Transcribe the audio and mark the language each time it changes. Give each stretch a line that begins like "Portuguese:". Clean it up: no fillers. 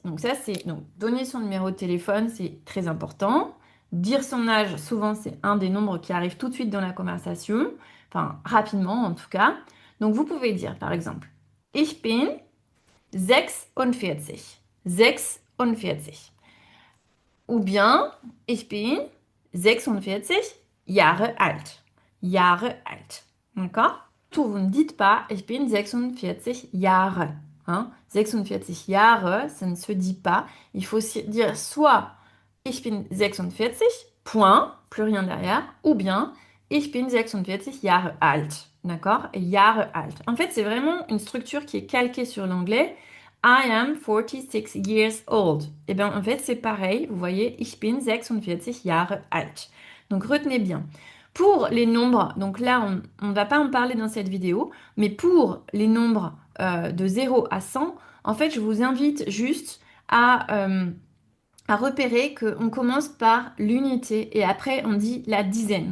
French: Donc, ça, c'est donc donner son numéro de téléphone, c'est très important. Dire son âge, souvent, c'est un des nombres qui arrive tout de suite dans la conversation. Enfin, rapidement, en tout cas. Donc, vous pouvez dire, par exemple,
German: Ich bin 46. 46.
French: Ou bien,
German: ich bin 46 Jahre alt. Jahre alt.
French: D'accord? Tout, vous ne dites pas,
German: ich bin 46 Jahre.
French: Hein?
German: 46 Jahre,
French: ça ne se dit pas. Il faut dire soit
German: ich bin 46,
French: point, plus rien derrière, ou bien
German: ich bin 46 Jahre alt.
French: D'accord?
German: Jahre alt.
French: En fait, c'est vraiment une structure qui est calquée sur l'anglais.
English: I am 46 years old.
French: Et bien, en fait, c'est pareil. Vous voyez,
German: ich bin 46 Jahre alt.
French: Donc, retenez bien. Pour les nombres, donc là, on ne va pas en parler dans cette vidéo, mais pour les nombres de 0 à 100, en fait, je vous invite juste à repérer qu'on commence par l'unité et après on dit la dizaine.